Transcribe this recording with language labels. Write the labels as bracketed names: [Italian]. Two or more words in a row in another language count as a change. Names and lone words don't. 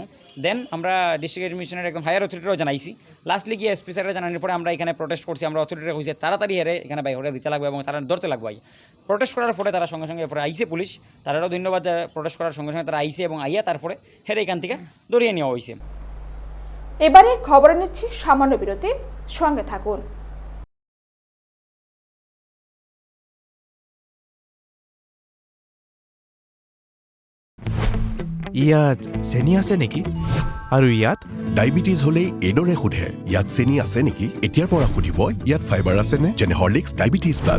[Bangla] দেন আমরা [English] district administrator [Bangla] একদম [English] higher authority [Bangla] জানাইছি। লাস্টলি গিয়ে এসপি স্যারের জানানোর পরে আমরা এখানে প্রোটেস্ট করছি। আমরা অথরিটিরা কইছে তাড়াতাড়ি হেরে এখানে বাইরে দিতে লাগবে এবং তারা ধরতে লাগবে। প্রোটেস্ট করার পরে তারা সঙ্গে সঙ্গে এরপরে আইসে পুলিশ, তারাও ধন্যবাদ। প্রোটেস্ট করার সঙ্গে সঙ্গে তারা আইসে এবং আইয়া তারপরে হেরে এখান থেকে দরিয়ে নেওয়া হয়েছে। এবারে খবর নিচ্ছি সামান্য বিরতি, সঙ্গে থাকুন। [Assamese] ইয়াত চেনি আছে নেকি? আৰু ইয়াত ডায়েবেটিছ হ'লেই এইদৰে সোধে, ইয়াত চেনি আছে নেকি? এতিয়াৰ পৰা সুধিব ইয়াত ফাইবাৰ আছেনে? যেনে হৰলিক্স ডায়েবেটিছ প্লাছ।